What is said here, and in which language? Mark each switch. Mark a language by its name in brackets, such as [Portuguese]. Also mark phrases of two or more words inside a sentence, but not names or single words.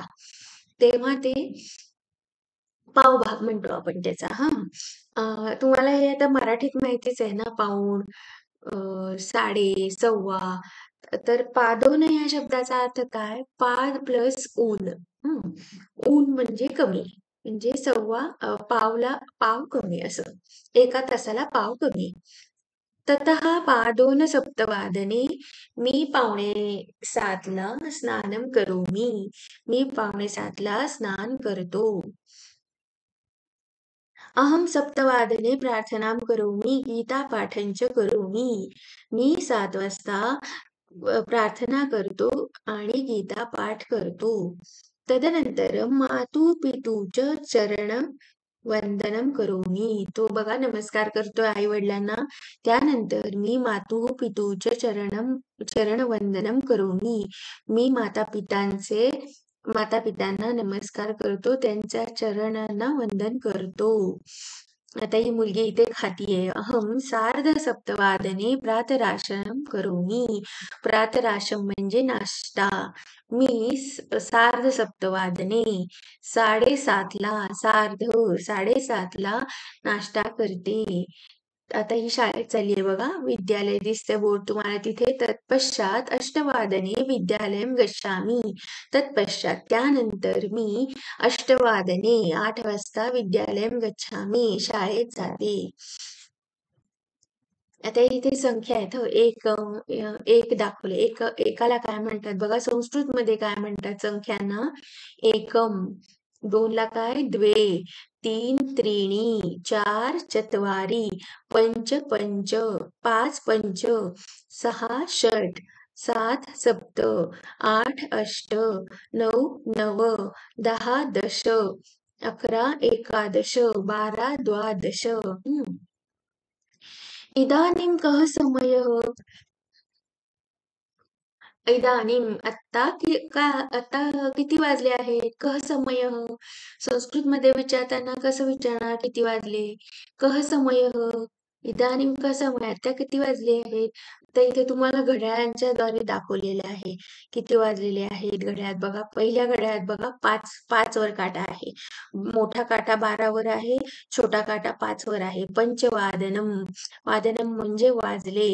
[Marathi] तेव्हा ते पावभाग म्हणतो आपण त्याचा तुम्हाला हे आता मराठीत माहितीच आहे ना पाऊण, साडे, सव्वा. तर पादोन या शब्दाचा अर्थ काय? पाद प्लस ऊन. हं. ऊन म्हणजे कमी. म्हणजे पावला पाव कमी असं. 1 तासाला पाव कमी. [Sanskrit] ततः पादोन सप्तवादने मी 6:45ला स्नानं करोमि. [Marathi] मी 6:45ला स्नान करतो. [Sanskrit] अहं सप्तवादने प्रार्थनां करोमि, गीतापाठं च करोमि. [Marathi] मी 7 वाजता प्रार्थना करतो आणि गीता पाठ करतो. [Sanskrit] तदनंतरं मातु-पितु चरण वंदनं करोमि. [Marathi] तो बघा नमस्कार करतोय आई-वडिलांना. त्यानंतर मी [Sanskrit] मातुः-पितुः च चरणवंदनं करोमि. [Marathi] मी माता-पितांना नमस्कार करतो, त्यांच्या चरणांना वंदन करतो. आता ही मुलगी इथे खातीये. [Sanskrit] अहं सार्धसप्तवादने प्रातराशनं करोमि. [Marathi] प्रातराशम म्हणजे नाश्ता. मी सार्धसप्तवादने 7:30ला 7:30ला नाश्ता करते. आता ही शाळेत चाललीये बघा. विद्यालय दिसतंय बोर्ड तुम्हाला तिथे. [Sanskrit] तत्पश्चात अष्टवादने विद्यालयं गच्छामि. तत्पश्चात [Marathi] त्यानंतर मी [Sanskrit] अष्टवादने 8 वाजता विद्यालयं गच्छामि. [Marathi] शाळेत जाते. आता इथे संख्या आहेत हं. एक दाखवले. एकाला काय म्हणतात बघा संस्कृतमध्ये काय म्हणतात संख्यांना? एकम. 2ला काय? [Sanskrit] द्वे. 3 त्रीणि. 4 चत्वारि. 5 पञ्च. 5 पञ्च. 6 षट्. 7 सप्त. 8 अष्ट. 9 नव. 10 दश. 11 एकादश. 12 द्वादश. इदानीं कः समयः? [Marathi] इदानीं आता किती वाजले आहेत? [Sanskrit] कः समयः? [Marathi] संस्कृतमध्ये विचारताना कसं विचारणार किती वाजले? [Sanskrit] कः समयः? इदानीं कः समयः? [Marathi] आता किती वाजले आहेत? तर इथे तुम्हाला घड्याळांच्या द्वारे दाखवलेले आहे. किती वाजलेले आहेत घड्याळात बघा. पहिल्या घड्याळात बघा 5 वर काटा आहे. मोठा काटा 12 वर आहे. छोटा काटा 5 वर आहे. पंचवादनम. वादनम म्हणजे वाजले.